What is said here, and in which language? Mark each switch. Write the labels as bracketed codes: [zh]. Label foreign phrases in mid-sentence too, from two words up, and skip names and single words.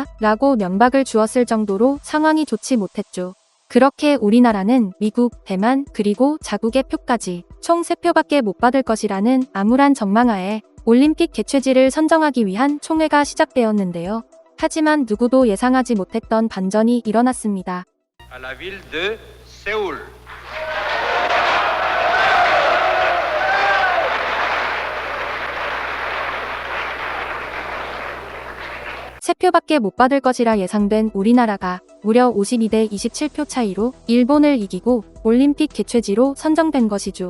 [ko] 라고 면박을 주었을 정도로 상황이 좋지 못했죠. 그렇게 우리나라는 미국, 대만, 그리고 자국의 표까지 총 3표밖에 못 받을 것이라는 암울한 전망하에 올림픽 개최지를 선정하기 위한 총회가 시작되었는데요. 하지만 누구도 예상하지 못했던 반전이 일어났습니다. [fr] À la ville de Séoul. [ko] 세 표밖에 못 받을 것이라 예상된 우리나라가 무려 52대 27표 차이로 일본을 이기고 올림픽 개최지로 선정된 것이죠.